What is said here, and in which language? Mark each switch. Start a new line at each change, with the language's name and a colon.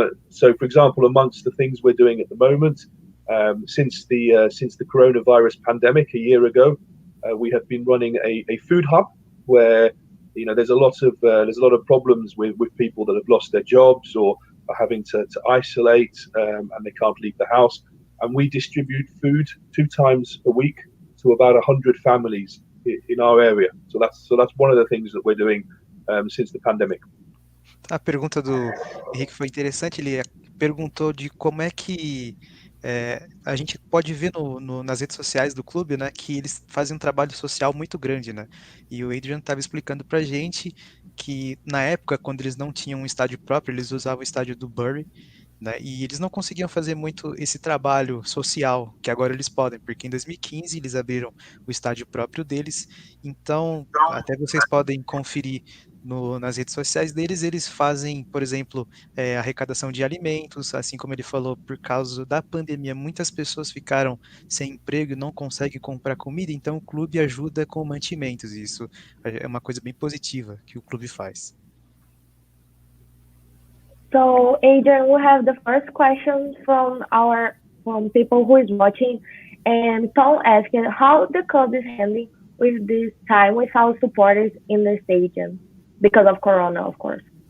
English: So, for example, amongst the things we're doing at the moment, since the coronavirus pandemic a year ago, we have been running a food hub where there's a lot of problems with people that have lost their jobs or are having to isolate and they can't leave the house, and we distribute food 2 times a week to about 100 families in our area. So that's one of the things that we're doing since the pandemic.
Portuguese: A pergunta do Henrique foi interessante, ele perguntou de como é que a gente pode ver nas redes sociais do clube, né, que eles fazem um trabalho social muito grande, né, e o Adrian estava explicando pra gente que na época, quando eles não tinham um estádio próprio, eles usavam o estádio do Bury, né, e eles não conseguiam fazer muito esse trabalho social, que agora eles podem, porque em 2015 eles abriram o estádio próprio deles, então até vocês podem conferir nas redes sociais deles, eles fazem, por exemplo, arrecadação de alimentos, assim como ele falou, por causa da pandemia, muitas pessoas ficaram sem emprego e não conseguem comprar comida, então o clube ajuda com mantimentos, e isso é uma coisa bem positiva que o clube faz.
English: So, Adrian, we have the first question from people who is watching, and Tom asked how the club is handling with this time without supporters in the stadium because of Corona, of course.